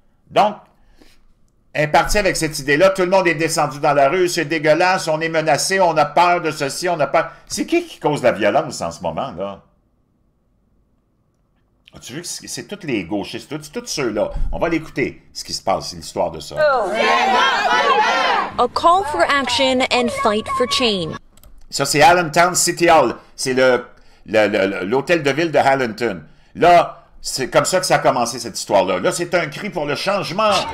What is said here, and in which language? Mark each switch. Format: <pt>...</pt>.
<fr>Donc, elle est partie avec cette idée-là. Tout le monde est descendu dans la rue. C'est dégueulasse. On est menacé. On a peur de ceci. On a peur. C'est qui cause la violence en ce moment, là? As-tu vu que c'est tous les gauchistes, tous ceux-là. On va l'écouter, ce qui se passe, c'est l'histoire de ça.</fr> <en>A call for action and fight for change.</en> <fr>Ça, c'est Allentown City Hall. C'est l'hôtel de ville de Allentown. Là, c'est comme ça que ça a commencé, cette histoire-là. Là, c'est un cri pour le changement.</fr>